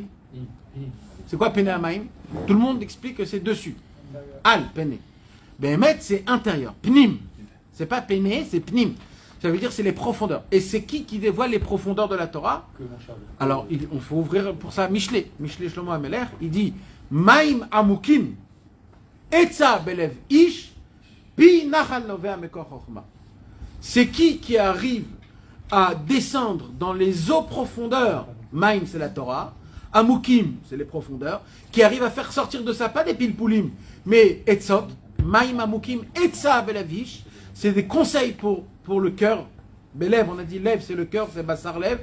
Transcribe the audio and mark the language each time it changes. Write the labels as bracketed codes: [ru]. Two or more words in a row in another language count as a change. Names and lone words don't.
[fr] C'est quoi [he] פני המים? [fr] Tout le monde explique que c'est dessus. [he] על פני. [fr] Behemet c'est intérieur. Pnim. C'est pas Pene, c'est Pnim. Ça veut dire c'est les profondeurs. Et c'est qui dévoile les profondeurs de la Torah? Alors, il faut ouvrir pour ça Michelet. [he] Michelet Shlomo Ameler, [fr] il dit [he] מים עמוקים עצה בלב איש פי נחל נובע מקור חכמה. [fr] C'est qui arrive à descendre dans les eaux profondeurs? Maim, c'est la Torah. Amukim, c'est les profondeurs. Qui arrive à faire sortir de ça, pas des pilpulim, mais Etzot. [he] מים עמוקים עצה בלב איש. [fr] C'est des conseils pour le cœur. Belev, on a dit lève, c'est le cœur, c'est Bassar lève.